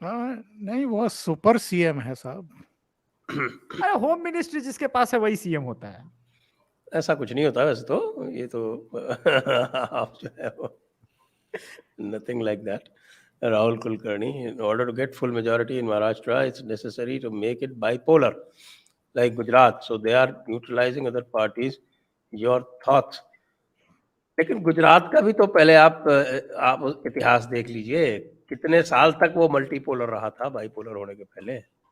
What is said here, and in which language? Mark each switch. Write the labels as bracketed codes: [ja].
[hi] नहीं, वो super CM है साहब। अरे होम मिनिस्ट्री जिसके पास है वही सीएम होता है। ऐसा कुछ नहीं होता वैसे तो, ये तो आप जो है वो [en] nothing like that. Rahul Kulkarni, in order to get full majority in Maharashtra, it's necessary to make it bipolar, like Gujarat. So they are neutralizing other parties. Your thoughts? [hi] लेकिन गुजरात का भी तो पहले आप इतिहास देख लीजिए, कितने साल तक वो मल्टीपोलर रहा था बाइपोलर होने के पहले।